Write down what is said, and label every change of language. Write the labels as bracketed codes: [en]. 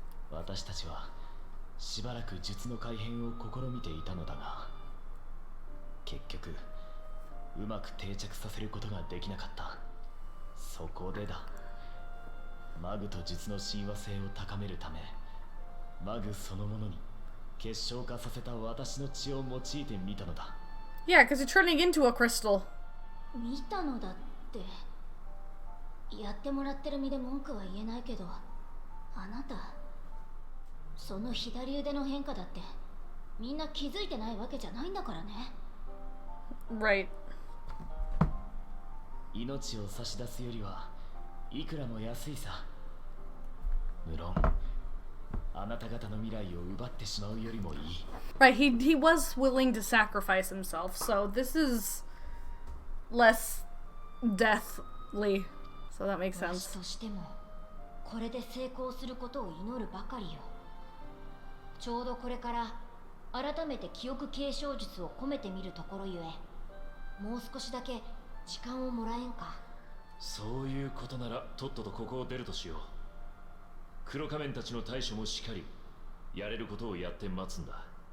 [ja] 私たちはしばらく術の改変を試みていたのだが、結局うまく定着させることができなかった。そこでだ。マグと術の親和性を高めるため、マグそのものに結晶化させた私の血を用いてみたのだ。 [en] Yeah, because you're turning into a crystal. [ja] 見たのだって。やってもらってる身で文句は言えないけど、あなたその左腕の変化だってみんな気づいてないわけじゃないんだからね。 [en] Right. [ja] 命を差し出すよりはいくらも安いさ。無論あなた方の未来を奪ってしまうよりもいい。 [en] Right, he was willing to sacrifice himself, so this is less deathly. So that makes [ja] もし [en] sense. [ja] としてもこれで成功することを祈るばかりよ。ちょうどこれから改めて記憶継承術を込めてみるところゆえ、もう少しだけ時間をもらえんか。そういうことならとっととここを出るとしよう。黒仮面たちの対処もしっかりやれることをやって待つんだ。